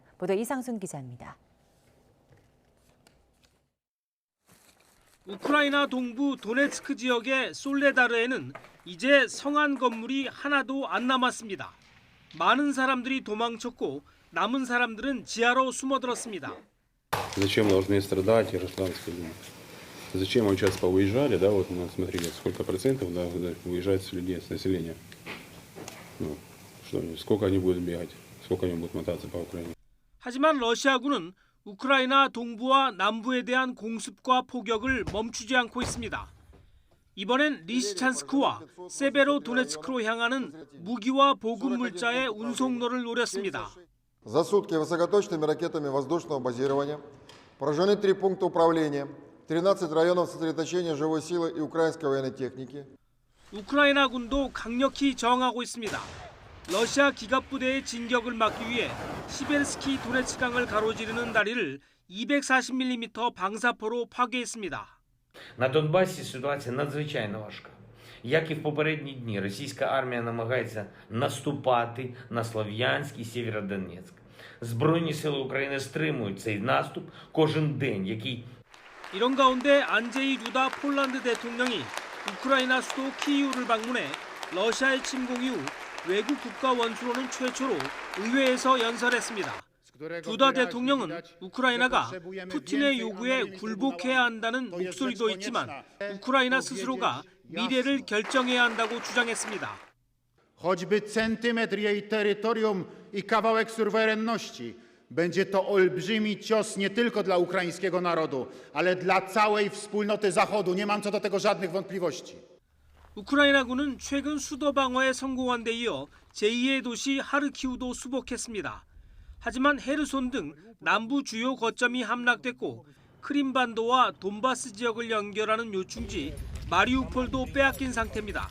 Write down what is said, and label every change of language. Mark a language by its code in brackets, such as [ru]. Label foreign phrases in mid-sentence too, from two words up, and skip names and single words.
[ko] 보도 이상순 기자입니다. 우크라이나 동부 도네츠크 지역의 솔레다르에는 이제 성안 건물이 하나도 안 남았습니다. 많은 사람들이 도망쳤고 남은 사람들은 지하로 숨어들었습니다. [ru] Зачем должны страдать гражданские люди? Зачем вот сейчас повыезжали, да, вот смотрите, сколько процентов, да, выезжает с людей, с населения. Ну, что, сколько они будут бегать, сколько они будут мотаться по Украине. [ko] 하지만 러시아군은 우크라이나 동부와 남부에 대한 공습과 포격을 멈추지 않고 있습니다. 이번엔 리시찬스크와 세베로도네츠크로 향하는 무기와 보급 물자의 운송로를 노렸습니다. [ru] За сутки высокоточными ракетами воздушного базирования поражены 3 пункта управления, 13 районов сосредоточения живой силы и украинской военной техники. [ko] 우크라이나군도 강력히 저항하고 있습니다. 러시아 기갑부대의 진격을 막기 위해 시베르스키 도네츠강을 가로지르는 다리를 240mm 방사포로 파괴했습니다. [uk] На Донбасі ситуація надзвичайно важка. Як і в попередні дні, російська армія намагається наступати на Слов'янськ і Сєвєродонецьк. Збройні сили України стримують цей наступ кожен день, який... [ko] 이런 가운데 안제이 두다 폴란드 대통령이 우크라이나 수도 키이우를 방문해 러시아의 침공 이후 외국 국가 원수로는 최초로 의회에서 연설했습니다. 두다 대통령은 우크라이나가 푸틴의 요구에 굴복해야 한다는 목소리도 있지만 우크라이나 스스로가 미래를 결정해야 한다고 주장했습니다. [pl] Choćby centymetr jej terytorium i kawałek suwerenności, będzie to olbrzymi cios nie tylko dla ukraińskiego narodu, ale dla całej wspólnoty Zachodu. Nie mam co do tego żadnych wątpliwości. [ko] 우크라이나군은 최근 수도 방어에 성공한 데 이어 제2의 도시 하르키우도 수복했습니다. 하지만 헤르손 등 남부 주요 거점이 함락됐고 크림반도와 돈바스 지역을 연결하는 요충지 마리우폴도 빼앗긴 상태입니다.